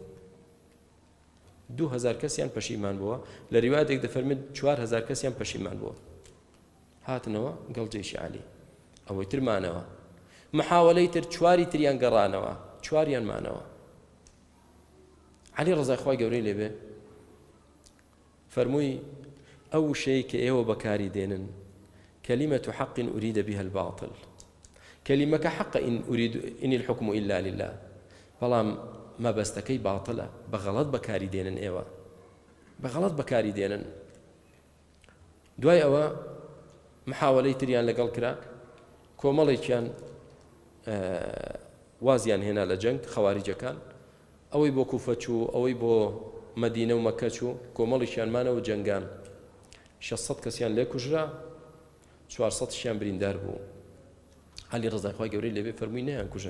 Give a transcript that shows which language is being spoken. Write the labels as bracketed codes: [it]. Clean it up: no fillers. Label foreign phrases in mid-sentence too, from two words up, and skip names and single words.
[ckb] 2000 کەسیان پەشیمان بووە لە ریوایەتێک دەفەرمێت 4000 کەسیان پەشیمان بووە هاتنەوە گەڵجێشی عەلی ئەوەی ترمانەوە محاولەی تر چواری تریان گەڕانەوە چواریان مانەوە عەلی ڕەزای خوای گەورەی لێبێ فەرمووی ئەو شەی کە ئێوە بەکاری دێنن [ar] كلمة حق أريد بها الباطل كلمة حق إن الحكم إلا لله [ckb] بەڵام مەبەستەکەی باطلە بەغەڵەت بەکاری دێنن ئێوە بەغەڵەت بەکاری دێنن دوای ئەوە محاولەی تریان لەگەڵ کرا کۆمەڵێکیان وازیان هێنا لە جەنگ خەواریجەکان ئەوەی بۆ کوفە چوو ئەوەی بۆ مەدینە و مەکە چوو کۆمەڵیشیان مانەوە جەنگان 600 کەسیان لێ کوژرا 400شیان بریندار بوو عەلی ڕەزای خوای گەورەی لێبێ فەرمووی نەیان کوژن